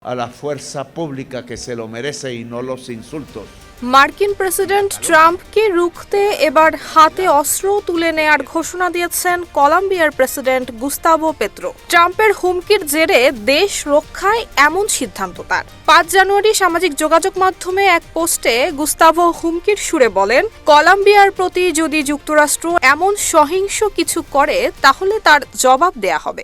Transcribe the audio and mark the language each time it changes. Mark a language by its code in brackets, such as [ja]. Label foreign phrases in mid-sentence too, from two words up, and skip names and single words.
[es] a la fuerza pública que se lo merece y no los insultos. [bn] মার্কিন প্রেসিডেন্ট ট্রাম্পকে রুখতে এবার হাতে অস্ত্র তুলে নেয়ার ঘোষণা দিয়েছেন কলম্বিয়ার প্রেসিডেন্ট গুস্তাভো পেত্রো। ট্রাম্পের হুমকির জেরে দেশ রক্ষায় এমন সিদ্ধান্ত তার। ৫ জানুয়ারি সামাজিক যোগাযোগ মাধ্যমে এক পোস্টে গুস্তাভো হুমকির সুরে বলেন, কলম্বিয়ার প্রতি যদি যুক্তরাষ্ট্র এমন সহিংস কিছু করে তাহলে তার জবাব দেয়া হবে।